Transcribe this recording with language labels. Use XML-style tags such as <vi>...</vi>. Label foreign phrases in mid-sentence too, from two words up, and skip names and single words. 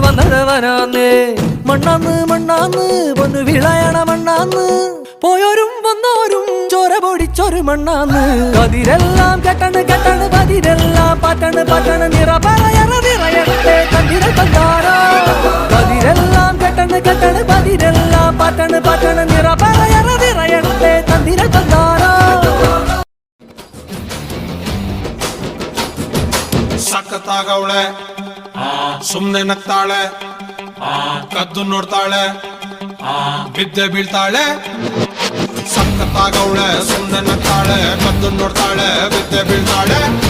<ml>വന്നതവനാന്ന് മണ്ണാന്ന് മണ്ണാന്ന് പൊന്നു വിളയണ മണ്ണാന്ന് പോയോരും വന്നോരും ചോര പൊടിച്ചൊരു മണ്ണാന്ന് കതിരെല്ലാം കെട്ടണ് കെട്ടണ് പതിരെല്ലാം പറ്റണ് പറ്റണ് നിറ പറയണ നിറയട്ടെ കതിര തന്താരോ കതിരെല്ലാം കെട്ടണ് കെട്ടണ് പതിരെല്ലാം പറ്റണ് പറ്റണ് നിറ പറയണ നിറയട്ടെ കതിര തന്താരോ</ml> <kn>ಸಖತ್ತಾಗವಳೆ ಸುಮ್ನೆ ನಗ್ತಾಳೆ ಕದ್ದು ನೋಡ್ತಾಳೆ ಬಿದ್ದೆ ಬೀಳ್ತಾಳೆ ಸಖತ್ತಾಗವಳೆ ಸುಮ್ನೆ ನಗ್ತಾಳೆ ಕದ್ದು ನೋಡ್ತಾಳೆ ಬಿದ್ದೆ ಬೀಳ್ತಾಳೆ</kn>